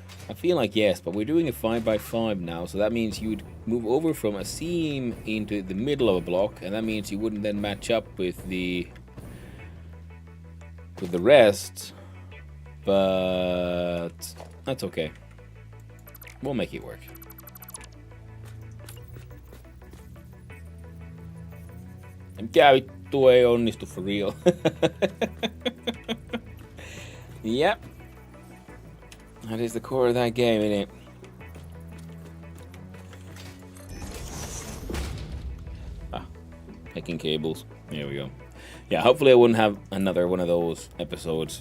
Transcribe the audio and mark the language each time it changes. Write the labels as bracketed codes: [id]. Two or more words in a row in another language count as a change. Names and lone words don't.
[en] I feel like yes, but we're doing a 5x5 now, so that means you'd move over from a seam into the middle of a block, and that means you wouldn't then match up with the rest. But that's okay. We'll make it work. [fi] Mikä vittu ei onnistu [en] for real. Yep. That is the core of that game, isn't it? Ah, picking cables. There we go. Yeah, hopefully I wouldn't have another one of those episodes.